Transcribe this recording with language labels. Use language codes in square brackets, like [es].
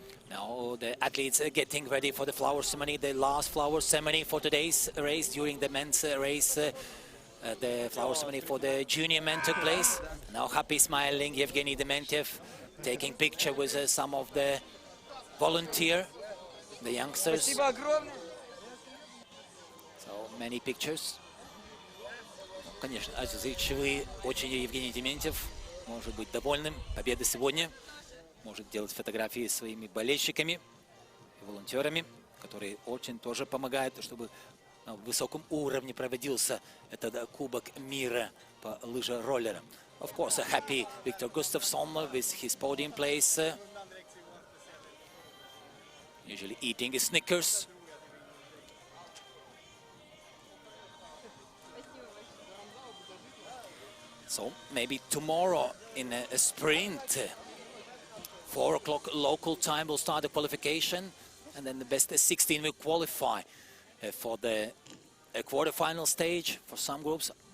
[en] Now the athletes are getting ready for the flower ceremony, the last flower ceremony for today's race. During the men's race, the flower ceremony for the junior men took place. Now happy, smiling Yevgeny Dementiev, taking picture with some of the volunteer, the youngsters. So many pictures. [ru] Конечно, отзывчивый очень Евгений Дементьев, может быть довольным победой сегодня. Может делать фотографии с своими болельщиками и волонтерами, которые очень тоже помогают, чтобы на высоком уровне проводился этот Кубок мира по лыжероллерам. [en] Of course, a happy Victor Gustafsson with his podium place, usually eating his Snickers. So maybe tomorrow in a sprint, 4 o'clock local time will start the qualification, and then the best 16 will qualify for the quarterfinal stage for some groups.